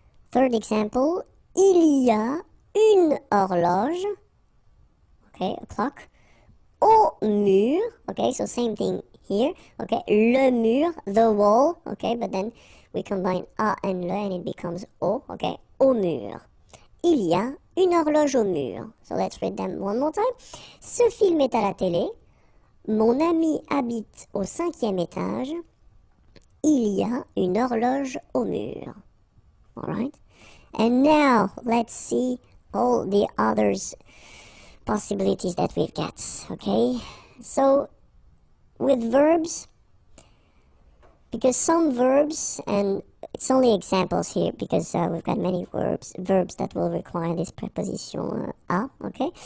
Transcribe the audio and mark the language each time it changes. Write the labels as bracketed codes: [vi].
[en] Third example, [fr] il y a une horloge, [en] okay, a clock, [fr] au mur, [en] okay, so same thing here, okay, le mur, the wall, okay, but then we combine a and le and it becomes au, okay, au mur. [fr] Il y a une horloge au mur. [en] So let's read them one more time. [fr] Ce film est à la télé. Mon ami habite au 5e étage. Il y a une horloge au mur. Alright? [en] And now, let's see all the others possibilities that we've got, okay? So, with verbs, because some verbs, and it's only examples here because we've got many verbs that will require this preposition à, okay?